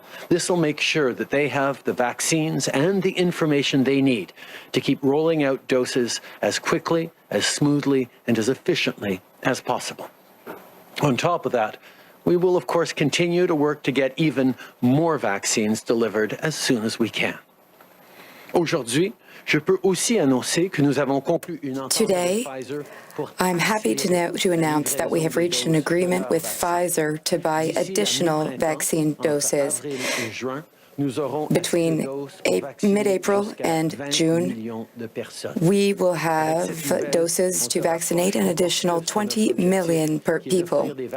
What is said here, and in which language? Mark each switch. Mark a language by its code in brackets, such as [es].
[en] This will make sure that they have the vaccines and the information they need to keep rolling out doses as quickly, as smoothly, and as efficiently as possible. On top of that, we will of course continue to work to get even more vaccines delivered as soon as we can. [fr] Aujourd'hui, je peux aussi annoncer que nous avons conclu une entente [en] Today, [fr] avec Pfizer pour [en] I'm happy to announce that we have reached an agreement with Pfizer to buy additional vaccine doses. Between mid-April and June, we will have doses to vaccinate an additional 20 million people.